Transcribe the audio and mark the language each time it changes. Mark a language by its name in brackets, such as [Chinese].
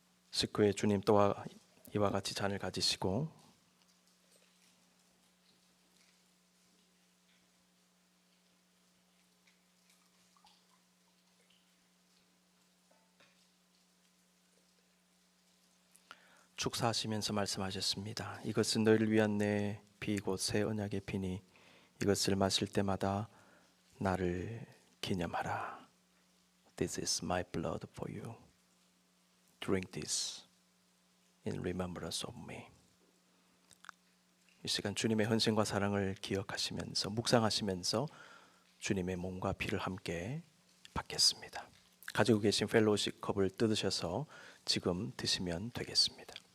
[Korean] 식후에 주님 또한 이와 같이 잔을 가지시고 축사하시면서 말씀하셨습니다. 이것은 너희를 위한 내 피 곧 새 언약의 피니 이것을 마실 때마다 나를 기념하라. [English] This is my blood for you. Drink this in remembrance of me. [Korean] 이 시간 주님의 헌신과 사랑을 기억하시면서 묵상하시면서 주님의 몸과 피를 함께 받겠습니다. 가지고 계신 펠로우십 컵을 뜯으셔서 지금 드시면 되겠습니다.